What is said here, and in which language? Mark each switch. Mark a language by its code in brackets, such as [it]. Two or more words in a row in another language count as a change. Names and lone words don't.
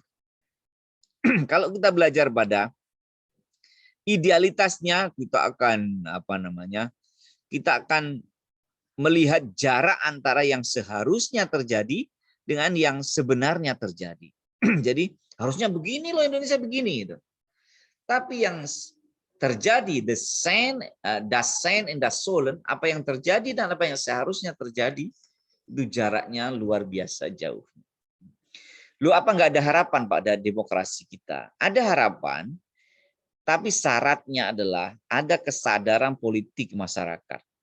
[id] Kalau kita belajar pada idealitasnya, kita akan kita akan melihat jarak antara yang seharusnya terjadi dengan yang sebenarnya terjadi. Jadi harusnya begini loh, Indonesia begini gitu. Tapi yang terjadi, [en] the same, [de] das sein and das sollen, [id] apa yang terjadi dan apa yang seharusnya terjadi, itu jaraknya luar biasa jauh. Lu apa nggak ada harapan pada demokrasi kita? Ada harapan, tapi syaratnya adalah ada kesadaran politik masyarakat.